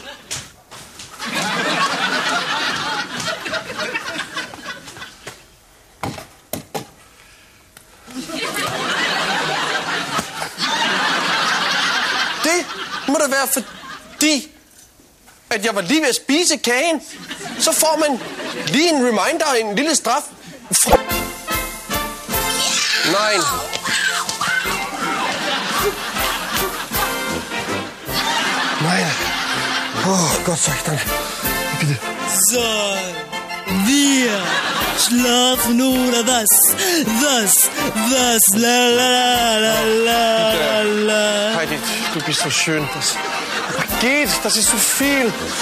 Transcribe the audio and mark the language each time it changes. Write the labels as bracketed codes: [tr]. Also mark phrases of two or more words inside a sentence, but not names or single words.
[da] Det må da være fordi, at jeg var lige ved at spise kagen. Så får man lige en reminder, en lille straf. Nej. Nej. [de] Gott sagt dann. Bitte. So, wir schlafen oder was? Was? La la la la la. Heidi, du bist so schön. Das geht, das ist so viel.